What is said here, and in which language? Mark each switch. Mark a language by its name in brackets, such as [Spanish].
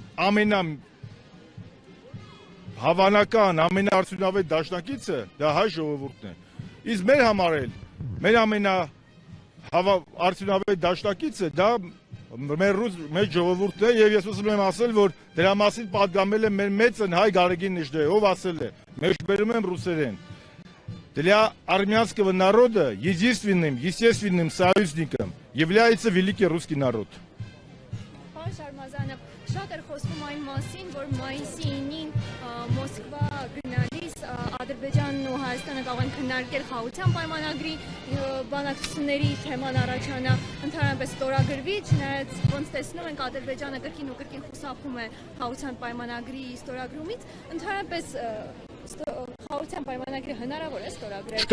[Armenian] ամենահավանական, ամենաարդյունավետ դաշնակիցը դա հայ ժողովուրդն է։ Իսկ մեր համար էլ մեր ամենաարդյունավետ դաշնակիցը դա մեր ժողովուրդն է եւ ես ուզում եմ ասել, որ դրա մասին պատգամել է մեր մեծն հայ Գարեգին Նժդեհ, ով ասել է, մեջբերում եմ ռուսերեն. [Russian] Для армянского народа единственным, естественным союзником является великий русский народ. [Armenian] Պարոն Շարմազանов, շատ էր խոսվում այն մասին, որ մայիսի 9-ին Մոսկվա գնալիս Ադրբեջանն ու Հայաստանը կարող են քննարկել խաղաղության պայմանագրի բանակցությունների թեման առաջանա, ընդհանրապես ստորագրվի, չնայած ոնց տեսնում ենք Ադրբեջանը կրկին ու կրկին խուսափում է խաղաղության պայմանագրի ստորագրումից, ընդհանրապես խաղաղության պայմանագրի հնարավոր է ստորագրել։